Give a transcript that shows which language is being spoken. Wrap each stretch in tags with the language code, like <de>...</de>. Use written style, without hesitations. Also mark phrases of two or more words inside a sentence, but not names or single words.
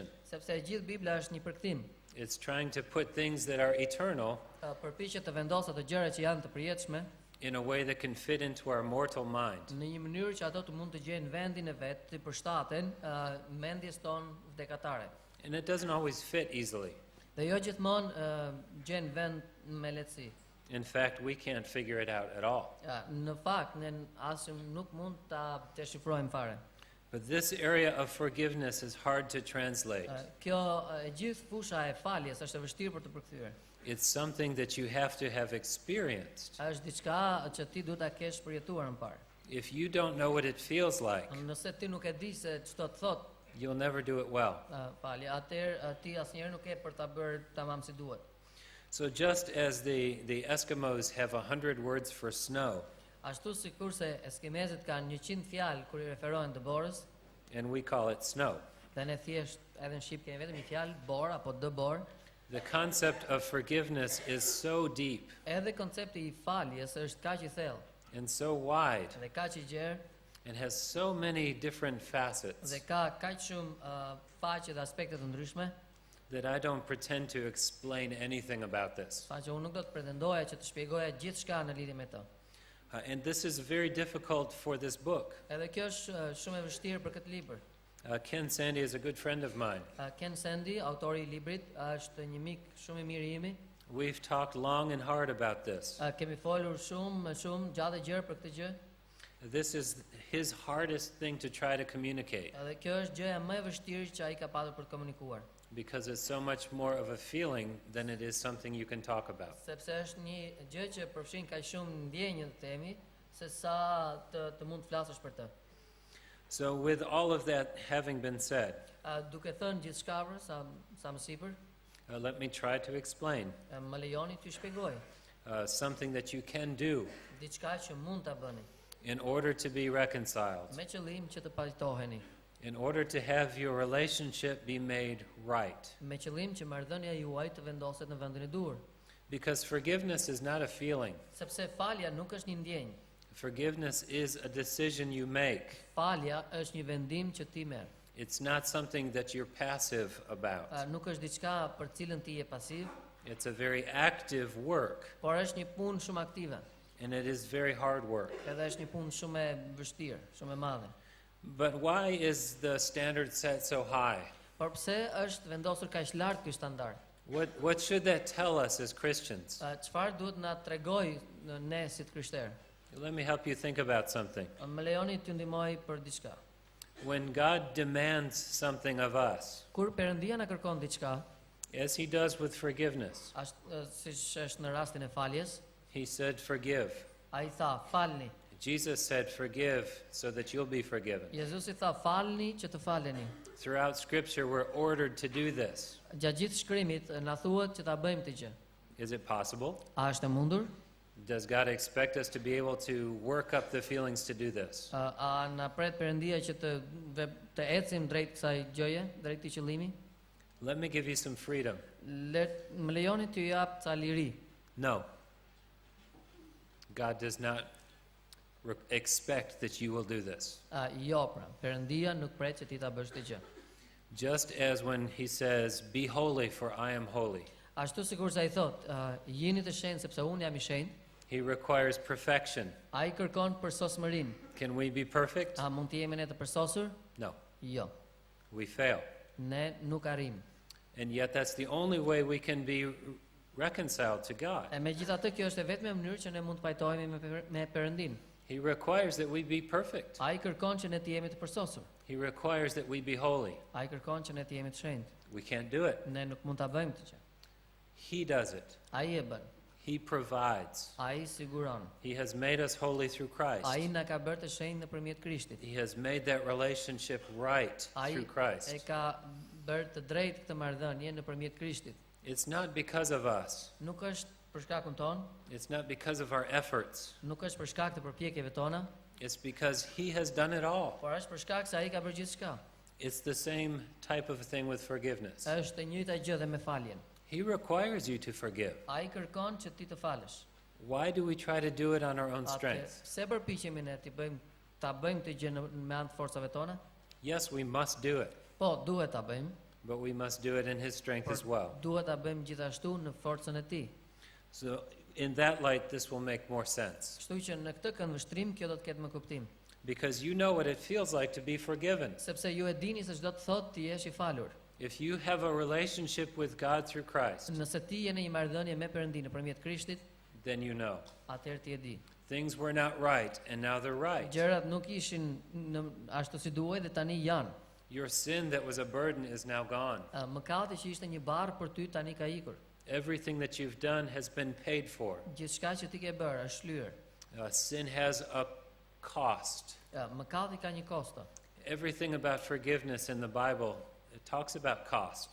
<sq>Sepse e gjithë Bibla është një përkthim.</sq> <en>It's trying to put things that are eternal</en> <sq>Përpiqet të vendosë ato gjëra që janë të përjetshme</sq> <en>in a way that can fit into our mortal mind.</en> <sq>në një mënyrë që ato të mund të gjejnë vendin e vet, të përshtaten mendjes tonë vdekatare.</sq> <en>And it doesn't always fit easily.</en> <sq>Dhe jo gjithmonë gjen vend me lehtësi.</sq> <en>In fact, we can't figure it out at all.</en> <sq>Në fakt, ne asnjë nuk mund ta deshifrojmë fare.</sq> <en>But this area of forgiveness is hard to translate.</en> <sq>Kjo e gjithë fusha e faljes është e vështirë për të përkthyer.</sq> <en>It's something that you have to have experienced.</en> <sq>Është diçka që ti duhet ta kesh përjetuar më parë.</sq> <en>If you don't know what it feels like,</en> <sq>Nëse ti nuk e di se ç'do të thotë</sq> <en>you'll never do it well.</en> <sq>falje, atëherë ti asnjëherë nuk e për ta bërë tamam si duhet.</sq> <en>So just as the Eskimos have 100 words for snow,</en> <sq>Ashtu sikurse eskimezët kanë 100 fjalë kur I referohen dëborës,</sq> <en>and we call it snow,</en> <sq>dhe ne thjesht edhe në shqip kemi vetëm një fjalë bor apo dëbor,</sq> <en>the concept of forgiveness is so deep</en> <sq>edhe koncepti I faljes është kaq I thellë</sq> <en>and so wide</en> <sq>dhe kaq I gjerë</sq> <en>and has so many different facets</en> <sq>dhe ka kaq shumë faqe dhe aspekte të ndryshme,</sq> <en>that I don't pretend to explain anything about this.</en> <sq>që unë nuk do të pretendoja që të shpjegoja gjithçka në lidhje me të.</sq> <en>And this is very difficult for this book.</en> <sq>Edhe kjo është shumë e vështirë për këtë libër.</sq> <en>Ken Sandy is a good friend of mine.</en> <sq>Ken Sandy, autori I librit, është një mik shumë I mirë I imi.</sq> <en>We've talked long and hard about this.</en> <sq>Kemi folur shumë gjatë e gjerë për këtë gjë.</sq> <en>This is his hardest thing to try to communicate</en> <sq>Edhe kjo është gjëja më e vështirë që ai ka patur për të komunikuar.</sq> <en>because it's so much more of a feeling than it is something you can talk about.</en> <sq>Sepse është një gjë që përfshin kaq shumë ndjenjë të themi, se sa të mund të flasësh për të.</sq> <en>So with all of that having been said,</en> <sq>Duke thënë gjithçka sa më sipër,</sq> <en>let me try to explain</en> <sq>më lejoni t'ju shpjegoj</sq> <en>something that you can do</en> <sq>diçka që mund ta bëni</sq> <en>in order to be reconciled,</en> <sq>me qëllim që të pajtoheni,</sq> <en>in order to have your relationship be made right.</en> <sq>me qëllim që marrëdhënia juaj të vendoset në vendin e duhur.</sq> <en>Because forgiveness is not a feeling.</en> <sq>Sepse falja nuk është një ndjenjë.</sq> <en>Forgiveness is a decision you make.</en> <sq>Falja është një vendim që ti merr.</sq> <en>It's not something that you're passive about.</en> <sq>Nuk është diçka për cilën ti je pasiv,</sq> <en>It's a very active work,</en> <sq>por është një punë shumë aktive.</sq> <en>and it is very hard work.</en> <sq>Edhe është një punë shumë e vështirë, shumë e madhe.</sq> <en>But why is the standard set so high?</en> <sq>Por pse është vendosur kaq lart ky standard?</sq> <en>What should that tell us as Christians?</en> <sq>Çfarë duhet na tregoj ne si të krishterë?</sq> <en>Let me help you think about something.</en> <sq>Më lejoni t'ju ndihmoj për diçka.</sq> <en>When God demands something of us,</en> <sq>Kur Perëndia na kërkon diçka,</sq> <en>as he does with forgiveness,</en> <sq>siç është në rastin e faljes,</sq> <en>he said, forgive.</en> <sq>ai tha falni.</sq> <en>Jesus said, forgive so that you'll be forgiven.</en> <sq>Jezusi tha falni që të faleni.</sq> <en>Throughout Scripture, we're ordered to do this.</en> <sq>Gjatë gjithë shkrimit na thuhet që ta bëjmë këtë gjë.</sq> <en>Is it possible?</en> <sq>A është e mundur?</sq> <en>Does God expect us to be able to work up the feelings to do this?</en> <sq>A na pret Perëndia që të ecim drejt kësaj gjëje, drejt këtij qëllimi?</sq> <en>Let me give you some freedom.</en> <sq>Më lejoni t'ju jap ca liri.</sq> <en>No. God does not expect that you will do this.</en> <sq>Jo pra, Perëndia nuk pret që ti ta bësh këtë gjë.</sq> <en>Just as when he says, be holy for I am holy,</en> <sq>Ashtu sikur se ai thot, jini të shenjtë sepse unë jam I shenjtë,</sq> <en>he requires perfection.</en> <sq>ai kërkon përsosmërinë.</sq> <en>Can we be perfect?</en> <sq>A mund të jemi ne të përsosur?</sq> <en>No.</en> <sq>Jo.</sq> <en>We fail.</en> <sq>Ne nuk arrim.</sq> <en>And yet that's the only way we can be reconciled to God.</en> <sq>E megjithatë kjo është e vetmja mënyrë që ne mund të pajtohemi me Perëndin.</sq> <en>He requires that we be perfect.</en> <sq>Ai kërkon që ne të jemi të përsosur.</sq> <en>He requires that we be holy.</en> <sq>Ai kërkon që ne të jemi të shenjtë.</sq> <en>We can't do it.</en> <sq>Ne nuk mund ta bëjmë këtë gjë.</sq> <en>He does it.</en> <sq>Ai e bën.</sq> <en>He provides.</en> <sq>Ai siguron.</sq> <en>He has made us holy through Christ.</en> <sq>Ai na ka bërë të shenjtë nëpërmjet Krishtit.</sq> <en>He has made that relationship right</en> <sq>Ai</sq> <en>through Christ.</en> <sq>e ka bërë të drejtë këtë marrëdhënie nëpërmjet Krishtit.</sq> <en>It's not because of us.</en> <sq>Nuk është për shkakun ton,</sq> <en>It's not because of our efforts.</en> <sq>nuk është për shkak të përpjekjeve tona,</sq> <en>It's because He has done it all.</en> <sq>por është për shkak se ai ka bërë gjithçka.</sq> <en>It's the same type of thing with forgiveness.</en> <sq>Është e njëjta gjë dhe me faljen.</sq> <en>He requires you to forgive.</en> <sq>Ai kërkon që ti të falësh.</sq> <en>Why do we try to do it on our own strength?</en> <sq>Pse përpiqemi ne ta bëjmë këtë gjë me anë të forcave tona?</sq> <en>Yes, we must do it,</en> <sq>Po, duhet ta bëjmë,</sq> <en>but we must do it in His strength as well.</en> <sq>duhet ta bëjmë gjithashtu në forcën e tij.</sq> <en>So, in that light, this will make more sense.</en> <sq>Kështu që në këtë këndvështrim kjo do të ketë më kuptim,</sq> <en>Because you know what it feels like to be forgiven.</en> <sq>sepse ju e dini se çdo të thotë ti jesh I falur.</sq> <en>If you have a relationship with God through Christ,</en> <sq>Nëse ti je në një marrëdhënie me Perëndin nëpërmjet Krishtit,</sq> <en>then you know.</en> <sq>atëherë ti e di.</sq> <en>Things were not right, and now they're right.</en> <sq>Gjërat nuk ishin ashtu si duhej dhe tani janë.</sq> <en>Your sin that was a burden is now gone.</en> <sq>Mëkati që ishte një barr për ty tani ka ikur.</sq> <en>Everything that you've done has been paid for.</en> <sq>Gjithçka që ti ke bërë është shlyer.</sq> <en>Sin has a cost.</en> <sq>Mëkati ka një kosto.</sq> <en>Everything about forgiveness in the Bible, it talks about cost.</en>